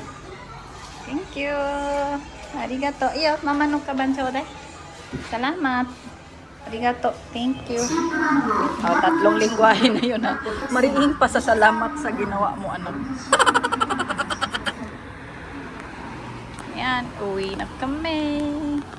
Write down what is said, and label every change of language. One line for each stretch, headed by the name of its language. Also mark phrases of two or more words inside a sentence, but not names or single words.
English: Thank you.
Japanese: Arigato. Iyo, mamanok ka ban choday.
Filipino: Salamat.
Japanese: Arigato.
English: Thank you.
Filipino: Tatlong lingwahe na yun ha. Mariing pasasalamat sa ginawa mo anak. Yan, uwi na kami.